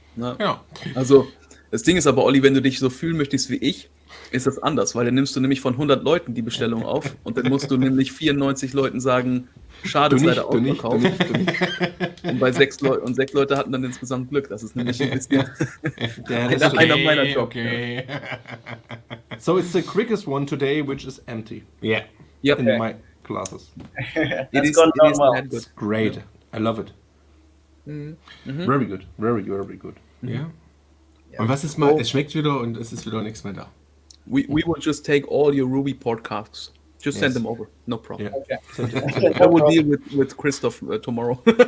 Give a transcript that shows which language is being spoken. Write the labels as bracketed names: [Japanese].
[German] Ja. Also das Ding ist aber, Olli, wenn du dich so fühlen möchtest wie ich, ist das anders, weil dann nimmst du nämlich von 100 Leuten die Bestellung auf und dann musst du nämlich 94 Leuten sagen, schade, ist leider ausverkauft. Und bei 6 Leute hatten dann insgesamt Glück. Das ist nämlich ein bisschen einer meiner Jobs. [English] Okay. So it's the quickest one today, which is empty Yeah. Yep. in my classes. It's gone down well. Good. Great. I love it. Very good. Very, very good. [German] Ja. Und was ist mal, es schmeckt wieder und es ist wieder nichts mehr da. [English] We will just take all your Ruby podcasts. Just send them over. No problem. [German] Ja. [English] Okay. I will deal with Christoph tomorrow.